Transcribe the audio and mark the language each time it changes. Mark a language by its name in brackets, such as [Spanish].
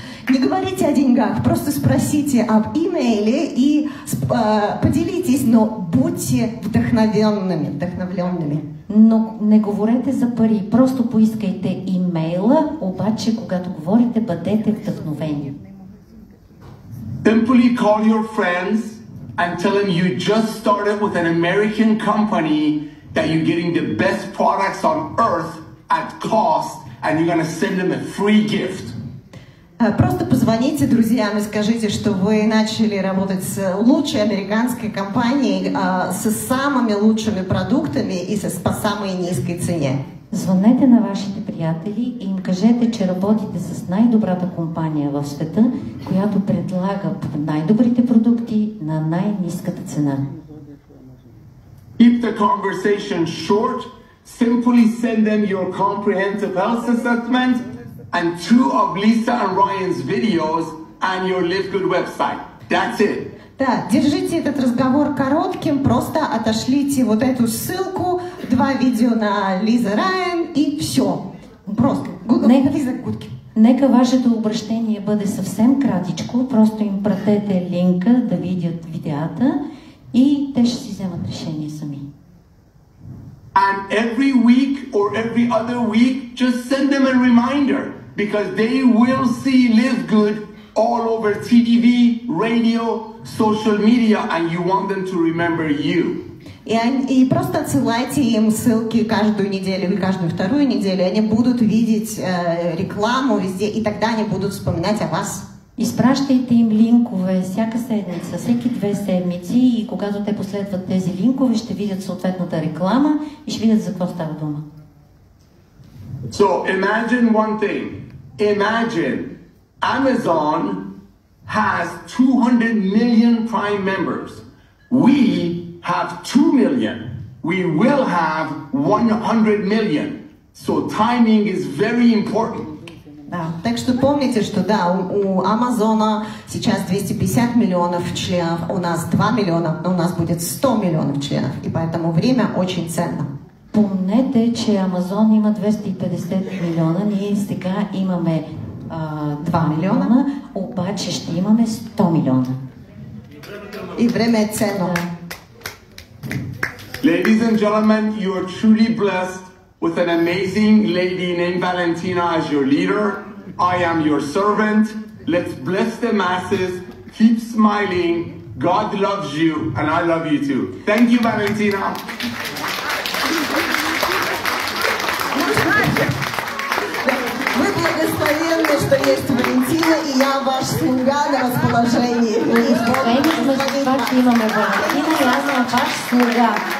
[Russian] Не говорите о деньгах, просто спросите об имейле и поделитесь, но будьте вдъхновленными. [Bulgarian] Но не говорете за пари, просто поискайте имейла, обаче когато говорите, бъдете вдъхновени. [English] Simply call your friends and tell them you just started with an American company, that you're getting the best products on earth at cost, and you're going to send them a free gift. [Russian] Просто позвоните друзьям и скажите, что вы начали работать с лучшей американской компанией, с самыми лучшими продуктами и по самой низкой цене. [Bulgarian] Звънете на вашите приятели и им кажете, че работите с най-добрата компания в света, която предлага най-добрите продукти на най-ниската цена. [English] Keep the conversation short. Simply send them your comprehensive health assessment and 2 of Lisa and Ryan's videos and your LiveGood website. That's it. [Russian] Да, держите этот разговор коротким, просто отошлите вот эту ссылку, 2 видео на Лиза Райан и все. Просто. [Bulgarian] Нека вашето обращение бъде съвсем кратичко, просто им пратете линка да видят видеята и те ще си вземат решение сами. [English] And every week or every other week, just send them a reminder because they will see LiveGood all over TV, radio, social media, and you want them to remember you. [Russian] И просто отсылайте им ссылки каждую неделю или каждую вторую неделю, они будут видеть рекламу везде, и тогда они будут вспоминать о вас. [Bulgarian] Изпращайте им линкове всяка седмица, всеки 2 седмици, и когато те последват тези линкове, ще видят съответната реклама и ще видят за какво става дума. [English] So imagine one thing. Imagine Amazon has 200 million Prime members. We have 2 million. We will have 100 million. So timing is very important. [Russian] Да, так что помните, что да, у Амазона сейчас 250 миллионов членов, у нас 2 миллиона, но у нас будет 100 миллионов членов, и поэтому время очень ценно. [Bulgarian] Помнете, че Амазон има 250 милиона, ние сега имаме 2 милиона, обаче ще имаме 100 милиона. И време е ценно. [English] Ladies and gentlemen, you are truly blessed with an amazing lady named Valentina as your leader. I am your servant. Let's bless the masses. Keep smiling. God loves you, and I love you too. Thank you, Valentina. [Russian] Вы благословенны, что есть Валентина, и я ваш слуга на расположении. [Bulgarian] Благословени сме за това, че имаме Валентина, и аз съм ваш слуга.